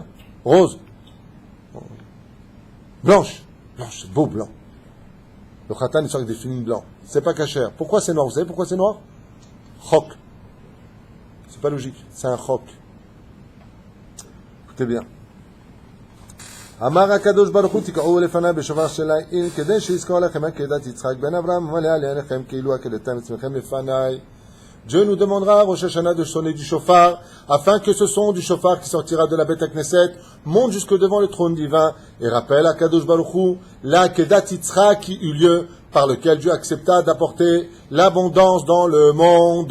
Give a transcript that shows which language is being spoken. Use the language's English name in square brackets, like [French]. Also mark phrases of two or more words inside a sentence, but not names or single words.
[French] Rose. Blanche, c'est beau blanc. Le khatan il sort avec des filines blancs. C'est pas cachère. Pourquoi c'est noir? Vous savez pourquoi c'est noir? Chok. C'est pas logique, c'est un chok. Écoutez bien. [Hebrew] אמר הקדוש ברוך הוא תקעו לפני בשופר של איל כדי שאזכור לכם עקדת יצחק בן אברהם ומעלה אני עליכם כאילו עקדתם עצמכם לפני. [French] Dieu nous demandera à Rosh Hashanah de sonner du shofar, afin que ce son du shofar qui sortira de la [Hebrew] בית כנסת [French] monte jusque devant le trône divin et rappelle à [Hebrew] קדוש ברוך הוא [French] la [Hebrew] עקדת יצחק [French] qui eut lieu, par lequel Dieu accepta d'apporter l'abondance dans le monde.